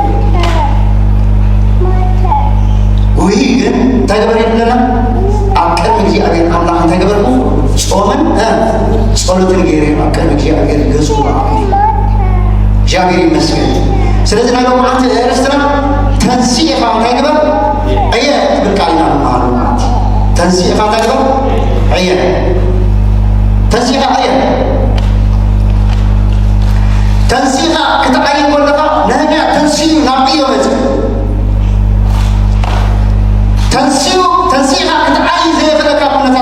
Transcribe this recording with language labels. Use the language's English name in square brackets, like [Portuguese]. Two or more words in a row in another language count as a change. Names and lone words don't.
[Tigrinya] ጉሂዩ ግን እንታይ ገበረ ይብለና ኣብ ቅድሚ እግዚአብሔር ኣምላኽ እንታይ ገበርኩ ጾምን ጸሎትን ገይረ ኣብ ቅድሚ እግዚአብሔር ገዝኩ እግዚአብሔር ይመስገን። ስለዚህ ናይ ሎማዓንቲ ርእስትና ተንሲእኻ እንታይ ግበር ዕየ ትብል ቃል ኢና ንበሃሉ ማለት ተንሲእኻ እንታይ ግበር ዕየ ተንሲእኻ ዕየ ተንሲእኻ ክትዓይ ከለኻ ነህምያ ተንሲኡ ናብ ዕዮ መፅእ ተንሲእኻ ክትዓይ ዘየኽእለካ ኩነታት